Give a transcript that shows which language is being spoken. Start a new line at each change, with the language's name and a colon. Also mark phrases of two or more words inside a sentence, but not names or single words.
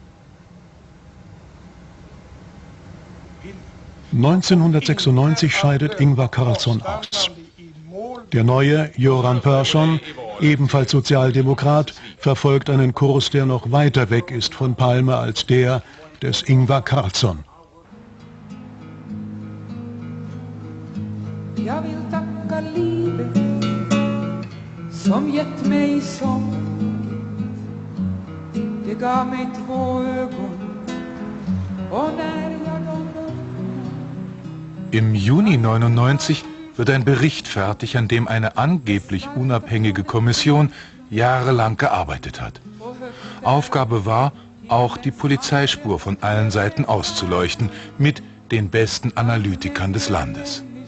German: 1996 scheidet Ingvar Carlsson aus. Der neue Göran Persson, ebenfalls Sozialdemokrat, verfolgt einen Kurs, der noch weiter weg ist von Palme als der des Ingvar Carlsson.
Swedish: Jag vill tacka livet som gett mig sång. Det gav mig 2 ögon och när jag dem
German: Im Juni 1999 wird ein Bericht fertig, an dem eine angeblich unabhängige Kommission jahrelang gearbeitet hat. Aufgabe war, auch die Polizeispur von allen Seiten auszuleuchten, mit den besten Analytikern des Landes.